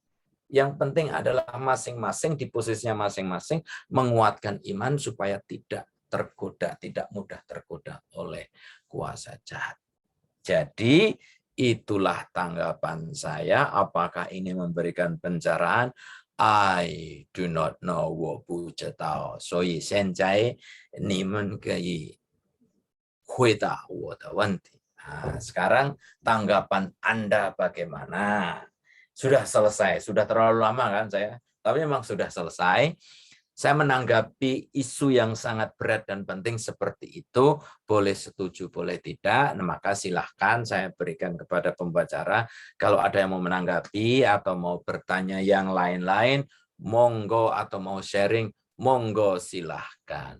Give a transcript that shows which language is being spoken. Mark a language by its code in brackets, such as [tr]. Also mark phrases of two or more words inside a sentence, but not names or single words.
[id] Yang penting adalah masing-masing di posisinya masing-masing menguatkan iman supaya tidak tergoda, tidak mudah tergoda oleh kuasa jahat. Jadi itulah tanggapan saya. Apakah ini memberikan pencerahan? [en] I do not know [zh] 我不知道，所以现在你们可以回答我的问题。 [id] Sekarang tanggapan Anda bagaimana? Sudah selesai, sudah terlalu lama kan saya, tapi memang sudah selesai. Saya menanggapi isu yang sangat berat dan penting seperti itu, boleh setuju, boleh tidak. Nah, maka silahkan saya berikan kepada pembicara. Kalau ada yang mau menanggapi atau mau bertanya yang lain-lain, monggo, atau mau sharing, monggo silahkan.